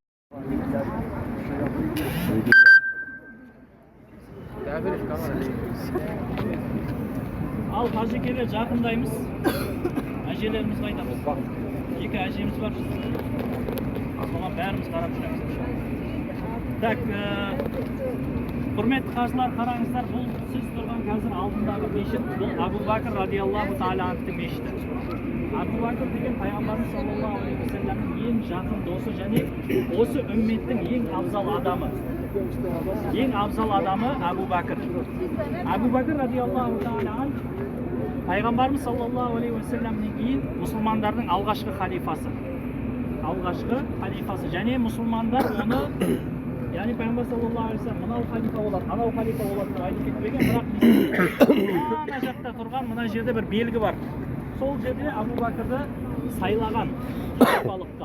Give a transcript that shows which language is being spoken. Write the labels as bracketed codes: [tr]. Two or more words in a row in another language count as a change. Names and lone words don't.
[kk] Ал қажекелер жақындаймыз. Әжелеріміз қайда? Екі әжеміз бар. Соған бәріміз қарап жүреміз. Так, құрметті қажылар, қараңыздар, бұл сіз тұрған қазір алдындағы мешіт, бұл Абу Бакр [ar] رضي الله تعالى عنه [kk] мешіті. Абу Бакр деген пайғамбарымыз [ar] صلى الله عليه وسلم [kk] ең жақын досы және осы үмметтің ең абзал адамы. Ең абзал адамы Абу Бакр. Абу Бакр [ar] رضي الله تعالى عنه [kk] пайғамбарымыз [ar] صلى الله عليه وسلم [kk] кейін мұсылмандардың алғашқы халифасы. алғашқы халифасы. Және мұсылмандар оны, яғни пайғамбар [ar] صلى الله عليه وسلم [kk] мынау халифа болады, анау халифа болады деп айтып кетпеген, бірақ ана жақта тұрған мына жерде бір белгі бар. Сол жерде Абу Бәкірді сайлаған халифалыққа.